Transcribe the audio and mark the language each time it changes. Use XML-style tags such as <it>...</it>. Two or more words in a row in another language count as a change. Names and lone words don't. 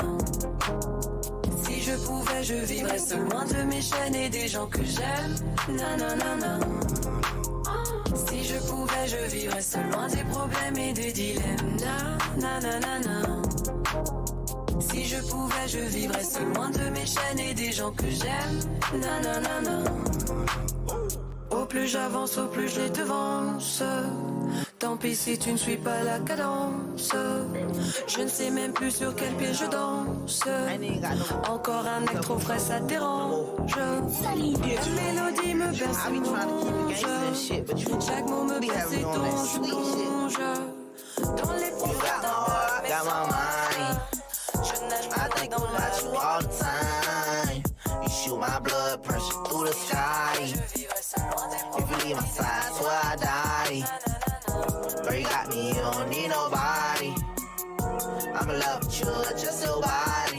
<fr>Si je pouvais, je vivrais seul, loin de mes chaînes et des gens que j'aime. Na, na, na, na. Si je pouvais, je vivrais seul, loin des problèmes et des dilemmes. Na, na, na, na, na. Si je pouvais, je vivrais seul, loin de mes chaînes et des gens que j'aime. Na, na, na, na. Au plus j'avance, au plus je les devance. Tant pis si tu ne suis pas la cadence. Je ne sais même plus sur quel pied je danse. Encore un acte trop frais, ça dérange. La mélodie me berce et m'onge. Chaque mot me berce et plonge. Dans les profondeurs de mes oreilles, je nage ma tête dans la joie.</fr> <en>shoot my blood pressure through the sky. If you leave my side, swear I die. Girl, you got me, you don't need nobody. I'm in love with you, just your body.</en>